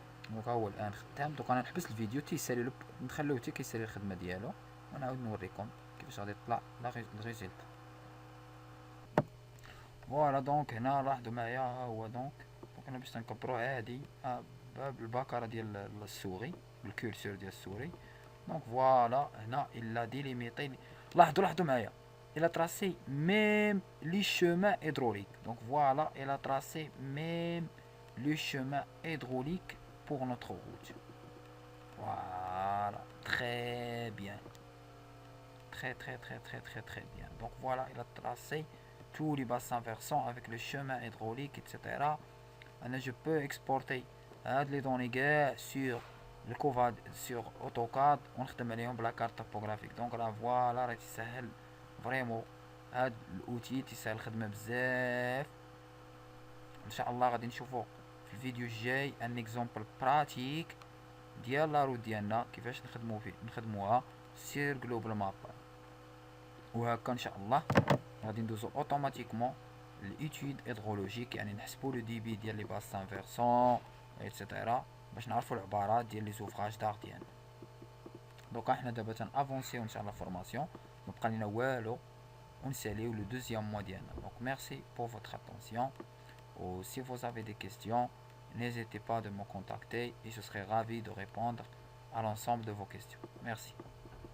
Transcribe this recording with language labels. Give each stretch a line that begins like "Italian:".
Arabic: دونك هو الان خدام. دونك انا نحبس الفيديو تيسالي نخليوه حتى كيسالي الخدمه ديالو، ونعاود نوريكم كيفاش غادي يطلع الريزلت. فوالا دونك هنا لاحظوا معايا ها هو. دونك انا باش تنكبرو عادي بالباكاره ديال السوري، بالكورسور ديال السوري. دونك فوالا هنا الا ديليميتي. لاحظوا معايا
French: il a tracé même les chemins hydrauliques. Donc voilà, il a tracé même le chemin hydraulique pour notre route. Voilà, très bien. Très bien. Donc voilà, il a tracé tous les bassins versants avec le chemin hydraulique, etc. Je peux exporter les données sur le COVAD sur AutoCAD
Arabic: ونخدم عليهم بلا
French: carte topographique. Donc là voilà
Arabic: راه تسهل فريمون هاد الاوتي تسهل الخدمه بزاف. ان شاء الله غادي نشوفوا في الفيديو الجاي ان اكزومبل براتيك ديال لا روت ديالنا كيفاش نخدموها سير جلوبال ماب. وهكا ان شاء الله غادي ندوزو اوتوماتيكمون للإيتود هيدرولوجيك، يعني نحسبو لو ديبي ديال لي باسان فيرسون ايتترا باش نعرفو العبارات ديال لي زوفراج دار ديالنا. دوكا حنا دابا تنافونسيو ان شاء الله فورماسيون، مبقى لينا والو ونساليو لو دوزيام موا ديالنا.
French: دونك ميرسي pour votre attention. Ou si vous avez des questions, n'hésitez pas de me contacter et je serai ravi de répondre à l'ensemble de vos questions. Merci.